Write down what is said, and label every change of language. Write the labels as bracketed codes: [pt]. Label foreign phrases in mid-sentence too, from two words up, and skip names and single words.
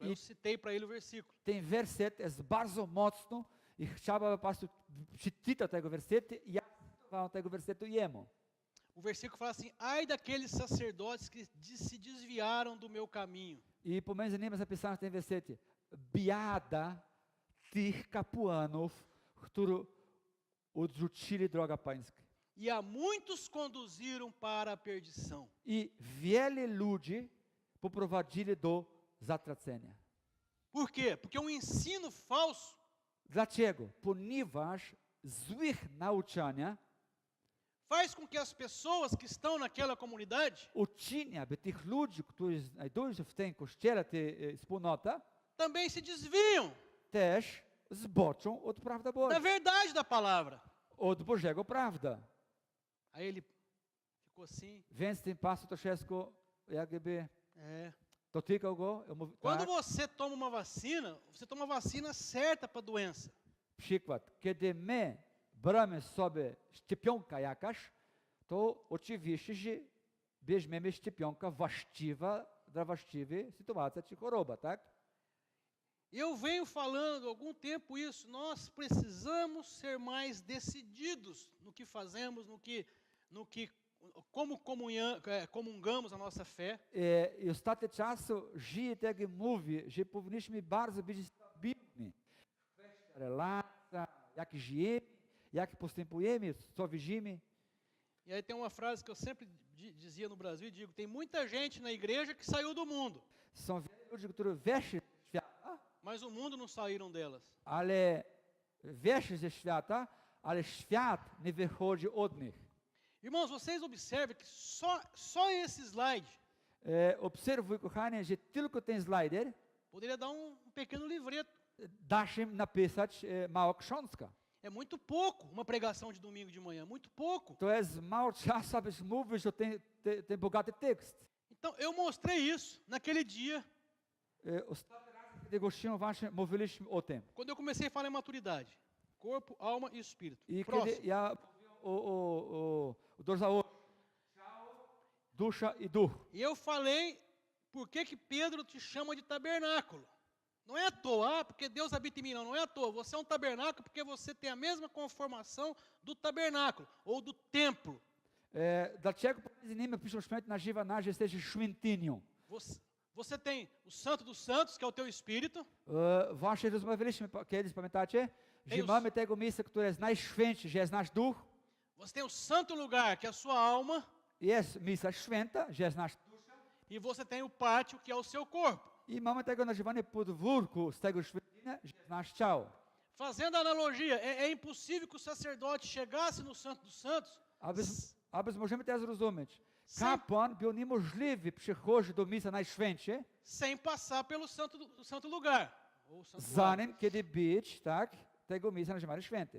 [pt] Aí eu citei para ele o versículo. [pl] ten werset jest bardzo mocno i chciałbym pastor przeczytać tego wersetu i ja cytowałem tego wersetu jemu. [pt] O versículo fala assim, ai daqueles sacerdotes que se desviaram do meu caminho. [pl] I pomiędzy nimi zapisano w tym wersecie, biada tych kapłanów, którzy odrzucili drogę pańską. [pt] E a muitos conduziram para a perdição. [pl] I wiele ludzi poprowadzili do zatracenia. [pt] Por quê? Porque um ensino falso [pl] Dlaczego? Ponieważ złych nauczania [pt] faz com que as pessoas que estão naquela comunidade [pl] uczynia, by tych ludzi, którzy znajdują się w tym kościele, tej wspólnota, [pt] também se desviam [pl] też zboczą od prawdy [pt] da [pl] Bożej, [pt] verdade da palavra. [pl] od Bożego prawda. [pt] Aí ele ficou assim, [pl] Więc ten pastor troszeczkę jakby [pt] é. [pl] dotykał go. Ja mówię, [pt] Quando [pl] tak, [pt] você toma uma vacina, você toma a vacina certa para a doença. [pl] przykład. Kiedy my bramy sobie szczepionkę jakaś, to oczywiście, że bierzemy szczepionkę właściwa dla właściwej sytuacji czy choroba, tak? [pt] Eu venho falando há algum tempo isso, nós precisamos ser mais decididos no que fazemos, como comungamos a nossa fé. [pl] I ostatnie czasu żyje tak jak mówi, że powinniśmy bardzo być stabilni. Kwestia relacji, jak żyjemy, jak postępujemy, co widzimy. [pt] E aí tem uma frase que eu sempre dizia no Brasil e digo, tem muita gente na igreja que saiu do mundo, [pl] Są wiele ludzi, którzy weszli w świat, [pt] mas o mundo não saíram delas. [pl] ale weszli ze świata, ale świat nie wychodzi od nich. [pt] Irmãos, vocês observem que só esse slide [pl] Obserwuj, kochanie, że tylko ten slider [pt] poderia dar um pequeno livreto. [pl] da się napisać mała książka. [pt] É muito pouco uma pregação de domingo de manhã, muito pouco. [pl] To jest mało czasu, abyś mówić o ten bogaty tekst. [pt] Então, eu mostrei isso naquele dia, [pl] Ostatni raz, kiedy gościłem właśnie, mówiliśmy o tym. [pt] quando eu comecei a falar em maturidade. Corpo, alma e espírito. [pl] I [pt] Próximo. [pl] kiedy ja mówię o doszałości, ciało, dusza i duch. [pt] E eu falei por que Pedro te chama de tabernáculo. Não é à toa, porque Deus habita em mim, não é à toa. Você é um tabernáculo porque você tem a mesma conformação do tabernáculo, ou do templo. [pl] Dlaczego pomiędzy nimi Pismo Święte nazywa nas, że jesteśmy świątynią? [pt] Você tem o Santo dos Santos, que é o teu espírito. [pl] Właśnie rozmawialiśmy kiedyś, pamiętacie? Że [pt] Deus. [pl] mamy tego miejsca, które jest najświętsze, że jest nasz duch. [pt] Você tem o santo lugar, que é a sua alma. [pl] Jest miejsca święta, że jest nasz dusza. [pt] E você tem o pátio, que é o seu corpo. [pl] I mamy tego nazywanie podwórku z tego świątynia, że jest nasz ciało. [pt] Fazendo a analogia, é impossível que o sacerdote chegasse no Santo dos Santos [pl] Aby możemy teraz zrozumieć. Kapłan był niemożliwy przychodzić do miejsca najświętsze, [pt] sem passar pelo santo lugar. Ou santo lugar. [pl] zanim kiedy być, tak, tego miejsca nazywane święte.